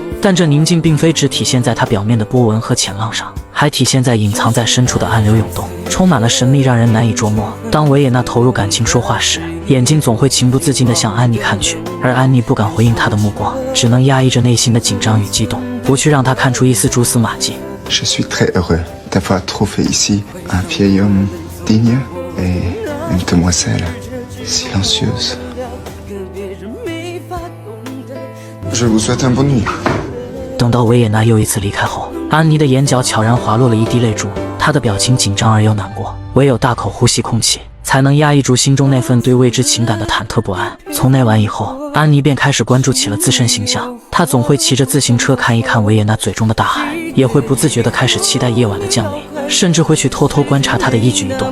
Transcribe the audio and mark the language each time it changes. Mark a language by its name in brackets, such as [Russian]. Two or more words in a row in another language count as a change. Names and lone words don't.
[Chinese] 但这宁静并非只体现在它表面的波纹和浅浪上，还体现在隐藏在深处的暗流涌动，充满了神秘，让人难以捉摸。当维也纳投入感情说话时，眼睛总会情不自禁地向安妮看去，而安妮不敢回应他的目光，只能压抑着内心的紧张与激动，不去让他看出一丝蛛丝马迹。 [French] Je suis très heureux d'avoir trouvé ici un vieil homme digne et une demoiselle silencieuse. Je vous souhaite une bonne nuit. [Chinese] 等到维也纳又一次离开后，安妮的眼角悄然滑落了一滴泪珠，她的表情紧张而又难过，唯有大口呼吸空气，才能压抑住心中那份对未知情感的忐忑不安。从那晚以后，安妮便开始关注起了自身形象。她总会骑着自行车看一看维也纳嘴中的大海，也会不自觉地开始期待夜晚的降临，甚至会去偷偷观察他的一举一动。